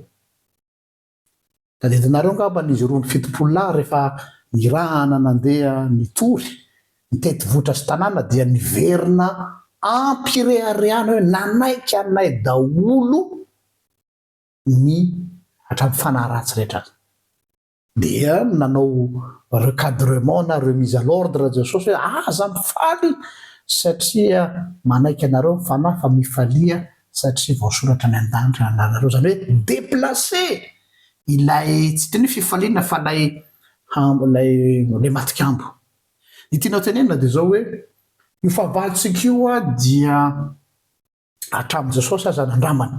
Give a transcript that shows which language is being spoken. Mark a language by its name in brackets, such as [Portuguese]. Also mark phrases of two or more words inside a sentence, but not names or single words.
[Malagasy] Tadidinareo angamba n'izy roa ny fitopolo lahy rehefa nirahana nandeha nitory nitety vohitra sy tanàna dia niverina ampirehareana hoe nanaiky anay daholo ny hatramin'ny fanahy ratsy rehetra. Dia nanao recadrement na [French] remise à l'ordre [Malagasy] Jesosy hoe aza mifaly satria manaiky anareo ny fanahy fa mifalia satria voasoratra ny an-danitra anareo. Zany hoe déplacé ilay tsy teny fifaliana fa lay matikambo. Ny tianao tenenina dia zao hoe io fahavalontsika io dia hatramin'i Jesosy aza nandramana.